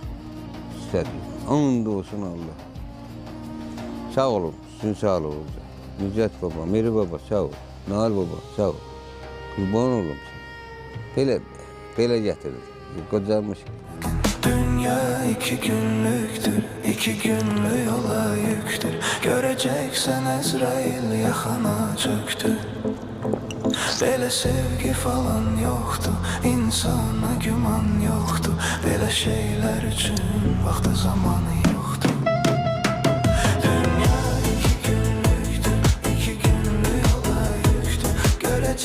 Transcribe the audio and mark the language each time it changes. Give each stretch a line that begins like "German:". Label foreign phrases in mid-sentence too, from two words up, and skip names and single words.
Azerbaijani: İstədiyin. And olsun Allah. Sağ olun, sizin sağ olun. Mücət baba, Meri baba, sağ ol. Nail baba, sağ ol. Qurban olum sən. Belə gətirir. Qocalmış.
Turkish: Dünya 2 günlüktür, 2 günlü yola yüktür. Göreceksen Ezrail yakana çöktü. Böyle sevgi falan yoktu, insana güman yoktu. Böyle şeyler için vakti zamanı yoktu. Dünya 2 günlüktür, 2 günlü yola yüktür.